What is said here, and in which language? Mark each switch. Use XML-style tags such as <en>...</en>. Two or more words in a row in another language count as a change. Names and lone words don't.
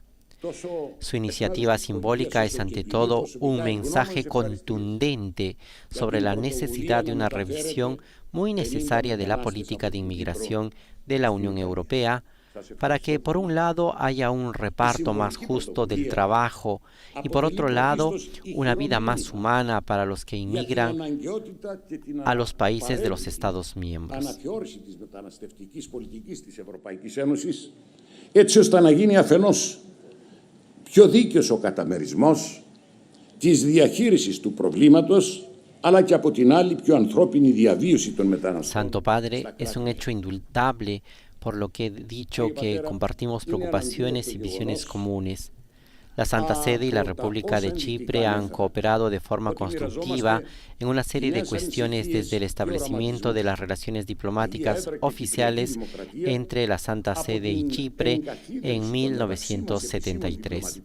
<es>Su iniciativa simbólica es ante todo un mensaje contundente sobre la necesidad de una revisión muy necesaria de la política de inmigración de la Unión Europea para que, por un lado, haya un reparto más justo del trabajo y, por otro lado, una vida más humana para los que inmigran a los países de los Estados miembros.</es> <el>Πιο δίκαιος ο καταμερισμός της διαχείρισης του προβλήματος, αλλά και από την άλλη πιο ανθρώπινη διαβίωση των μεταναστών.</el> <es>Santo Padre, es un hecho indudable por lo que he dicho que compartimos preocupaciones y visiones comunes. La Santa Sede y la República de Chipre han cooperado de forma constructiva en una serie de cuestiones desde el establecimiento de las relaciones diplomáticas oficiales entre la Santa Sede y Chipre en 1973.</es>